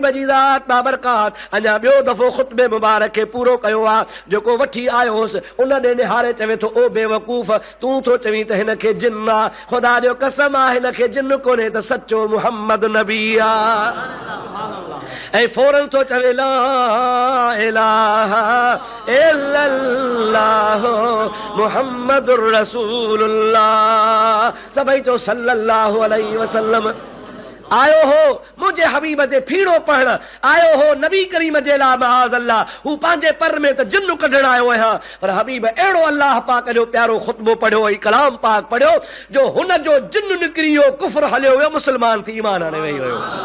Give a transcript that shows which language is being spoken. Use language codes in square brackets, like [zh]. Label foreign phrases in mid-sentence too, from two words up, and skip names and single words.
[sd] जी ज़ात बाबरकात अञा ॿियो दफ़ो ख़ुतबे मुबारक खे पूरो कयो आहे जेको वठी आयो हुउसि उन ॾे निहारे चवे थो ओ बेवकूफ़ तूं थो चवीं त हिन खे जिन आहे ख़ुदा जो कसम आहे हिन खे जिन कोन्हे त सचो मुहम्मद नबी आहे ऐं फौरन थो चवे [ar] لا إله إلا الله محمد رسول الله [sd] सभई चओ [ar] صلى الله عليه وسلم [sd] आयो हो मुझे हबीब ते फीणो पढ़ण आयो हो नबी करीम जे [ar] لا معاذ الله [sd] हू पंहिंजे पर में त जिन्न कढण आयो आहियां पर हबीब अहिड़ो अल्लाह पाक जो प्यारो ख़ुतबो पढ़ियो ऐं कलाम पाक पढ़ियो जो हुन जो जिन्न निकिरी वियो कुफ्र हलियो वियो मुस्लमान थी ईमान आणे वेही वियो